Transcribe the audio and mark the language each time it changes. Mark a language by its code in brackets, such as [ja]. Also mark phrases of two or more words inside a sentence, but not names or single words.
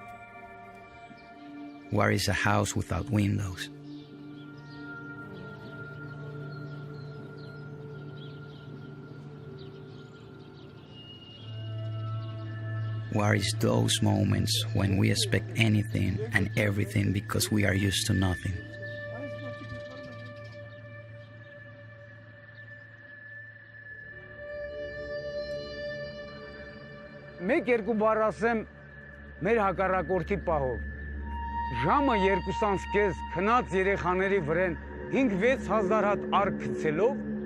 [en] War is a house without windows. War is those moments when we expect anything and everything because we are used to nothing. [hy] Մեկ երկու բառ ասեմ մեր հակառակորդի պահով։ Ժամը 2-ից կես քնած երեխաների վրեն 5-6 հազար հատ արկ գցելով